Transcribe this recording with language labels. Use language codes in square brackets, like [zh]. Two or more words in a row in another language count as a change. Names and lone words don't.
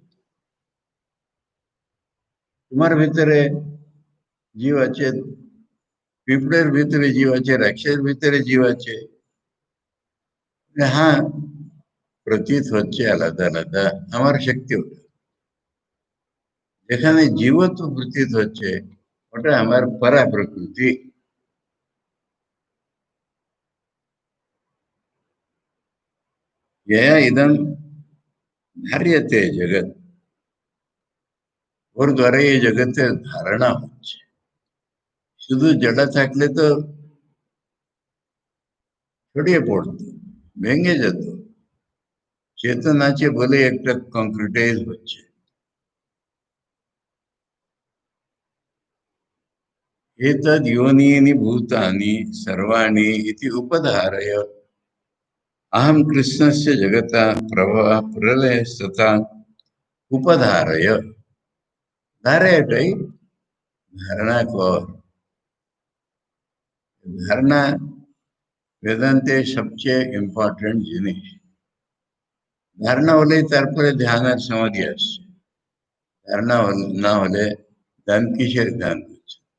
[bn] তোমার ভিতরে জীব আছে, পিঁপড়ের ভিতরে জীব আছে, রাক্ষসের ভিতরে জীব আছে। হ্যাঁ, প্রতীত হচ্ছে আলাদা আলাদা, আমার শক্তি ওটা। যেখানে জীবত্ব প্রতীত হচ্ছে ওটা আমার পরা প্রকৃতি। [sa] यया इदम ধার্যতে জগৎ, [bn] ওর দ্বারা এই জগতের ধারণা হচ্ছে। শুধু জড়া থাকলে তো ছড়িয়ে পড়তো, ভেঙে যেত। চেতন আছে বলে একটা কংক্রিটাইজ হচ্ছে। [sa] एतद् योनीनि भूतानि सर्वाणि इति उपधारय अहं कृष्णस्य जगता प्रभवः प्रलयस्तथा उपधारय। [bn] धारय এটাই ধারণা কর। ধারণা বেদান্তের সবচেয়ে ইম্পর্টেন্ট জিনিস। ধারণা হলেই তারপরে ধ্যান আর সমাধি আসছে। ধারণা না হলে ধ্যান কিসের ধ্যান হচ্ছে?